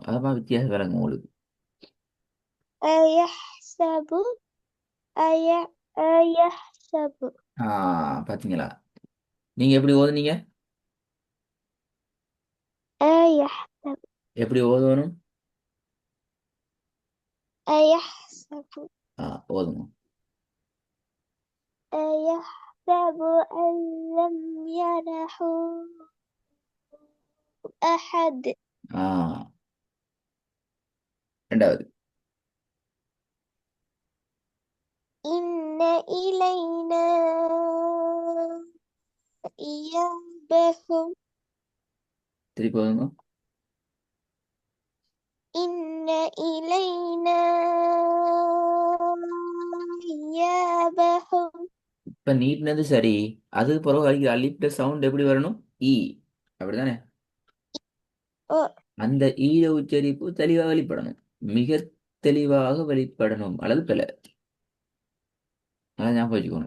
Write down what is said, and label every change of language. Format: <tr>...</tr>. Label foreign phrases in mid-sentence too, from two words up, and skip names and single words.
<ta>அதான் வித்தியாசம் விளங்கும் உங்களுக்கு.</ta> <ar>أيحسب. أيحسب.</ar> <ta>பாத்தீங்களா? நீங்க எப்படி ஓதுனீங்க?</ta> <ar>أيحسب.</ar> <ta>எப்படி ஓதணும்?</ta> <ar>أيحسب.</ar> <ta>ஓதுங்க.</ta> <ar>أيحسب أن لم يره أحد.</ar> <ta>ஆ. ரெண்டாவது.</ta> <ar>إن إلينا إيابهم.</ar> <ta>திருப்பி ஓதுங்க.</ta> <ar>إن إلينا إيابهم</ar> <ta>இப்ப நீட்னது சரி. அதுக்கு பிறகு அடிக்கிற அலிப்ட சவுண்ட் எப்படி வரணும்? ஈ. அப்படிதானே? أ அந்த ஈட உச்சரிப்பு தெளிவாக வெளிப்படணும். மிக தெளிவாக வெளிப்படணும். அல்லது பிழை. அதான் ஞாபகம் வச்சுக்கணும்.</ta>